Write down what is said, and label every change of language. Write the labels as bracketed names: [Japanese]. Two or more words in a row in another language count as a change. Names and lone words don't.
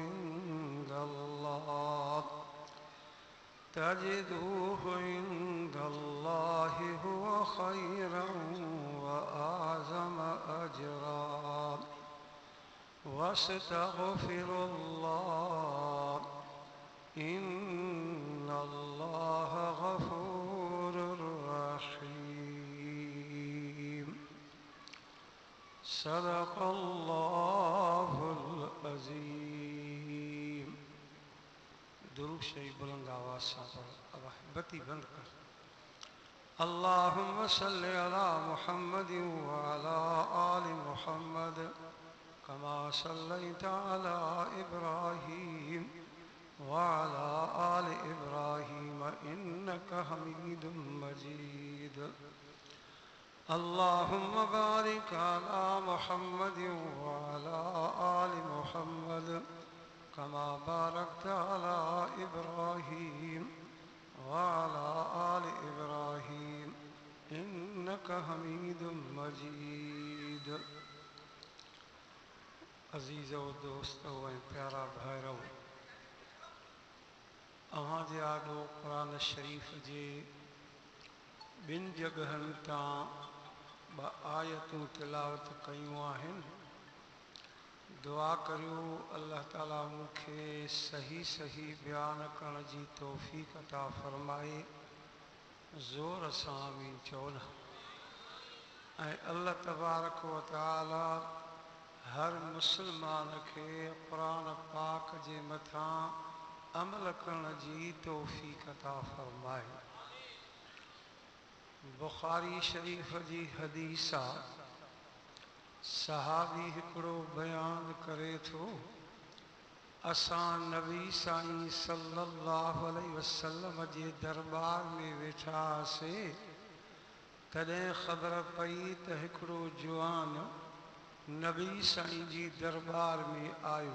[Arabic] عند الله هو خيرا وأعظم أجرا واستغفروا الله إن الله غفور رحيم. صدق الله العظीम। [Hindi] दुरूद शरीफ बुलंद आवाज से पढ़ो। अब बत्ती बंद कर। [Arabic] اللهم صل على محمد وعلى آل محمد كما صليت على إبراهيم وعلى آل إبراهيم إنك حميد مجيد. اللهم بارك على محمد وعلى آل محمد كما باركت على إبراهيم وعلى آل إبراهيم إنك حميد مجيد. [Sindhi] अजीज़ो दोस्तों व प्यारा भाइरो, अवां जे आॾो क़ुरान शरीफ़ जे ॿिनि जगहनि तां ॿ आयतूं तिलावत कयूं आहिनि। दुआ करियो अल्लाह ताला मूंखे सही सही बयान करण जी तौफ़ीक़ अता फ़रमाए। ज़ोर सां आमीन चओ न। ऐं अल्लाह तबारक व तआला हर मुस्लमान खे क़ुरान पाक जे मथां अमल करण जी तौफ़ीक़ अता फ़रमाए। बुखारी शरीफ़ जी हदीस आहे। सहाबी हिकिड़ो बयान करे थो, असां नबी साईं [Arabic] صلى الله عليه وسلم [Sindhi] जे दरबार में वेठा हुआसीं, तॾहिं ख़बर पई त हिकिड़ो जुवान नबी साईं जी दरबार में आयो।